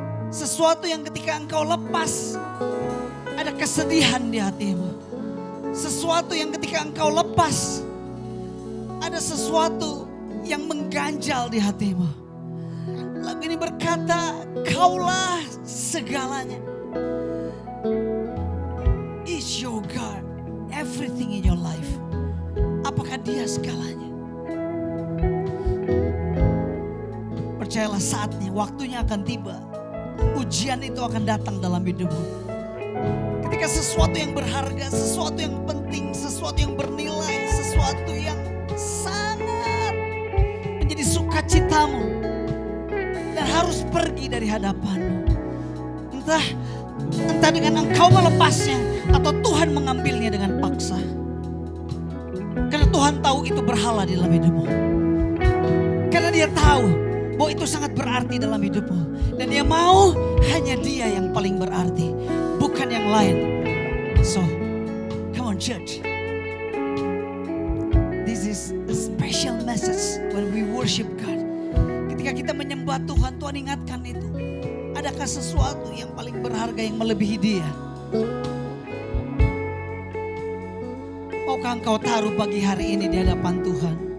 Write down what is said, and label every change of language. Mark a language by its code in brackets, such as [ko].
[id] Sesuatu yang ketika engkau lepas, ada kesedihan di hatimu. Sesuatu yang ketika engkau lepas, ada sesuatu yang mengganjal di hatimu. Lagu ini berkata, kaulah segalanya. [en] Is your God everything in your life? [id] Apakah dia segalanya? Percayalah saatnya, waktunya akan tiba. Ujian itu akan datang dalam hidupmu. Ketika sesuatu yang berharga, sesuatu yang penting, sesuatu yang bernilai, sesuatu yang sangat menjadi sukacitamu dan harus pergi dari hadapanmu. Entah dengan engkau melepasnya atau Tuhan mengambilnya dengan paksa. Karena Tuhan tahu itu berhala di dalam hidupmu. Karena dia tahu bahwa itu sangat berarti dalam hidupmu. Dan dia mau hanya dia yang paling berarti, bukan yang lain. [en] So, come on church. This is a special message when we worship God. [id] Ketika kita menyembah Tuhan, Tuhan ingatkan itu. Adakah sesuatu yang paling berharga yang melebihi dia? Maukah engkau taruh pagi hari ini di hadapan Tuhan?